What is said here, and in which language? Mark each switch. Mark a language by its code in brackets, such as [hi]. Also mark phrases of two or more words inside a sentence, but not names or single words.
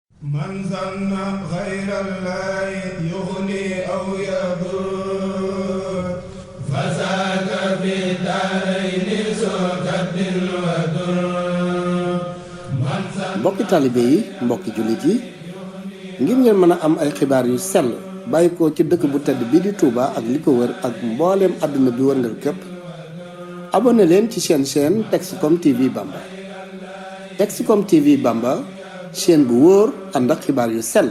[ar] من ظن غير الله يغني أو يضر فزاد في الدارين ذو كد وضر. [wo] mbokki taalibe yi mbokki jullit yi ngir ngeen mën a am ay xibaar yu sell bàyyi ko ci dëkk bu tedd bii di Touba ak li ko wër ak mbooleem àdduna bi wërngal képp abonné leen ci chaîne Texcom TV Bamba. Texcom TV Bamba chaîne bu wóor ànd ak xibaar yu sell.